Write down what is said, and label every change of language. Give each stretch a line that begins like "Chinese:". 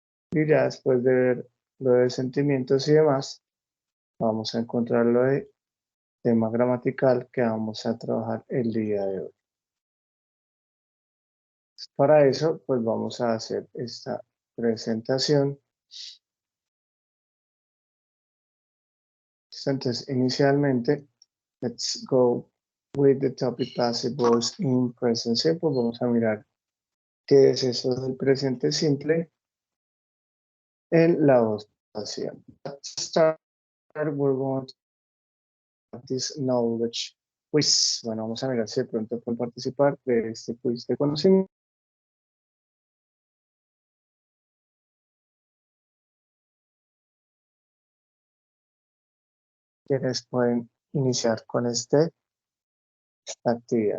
Spanish: Y ya después de ver lo de sentimientos y demás, vamos a encontrar lo de tema gramatical que vamos a trabajar el día de hoy. Para eso, pues vamos a hacer esta presentación.
English: Entonces, inicialmente, let's go with the topic passive voice in present simple.
Spanish: Vamos a mirar qué es eso del presente simple en la voz pasiva.
English: Let's start, we're going to this knowledge quiz.
Spanish: Bueno, vamos a mirar si de pronto pueden participar de este quiz de conocimiento. Quienes pueden iniciar con esta actividad.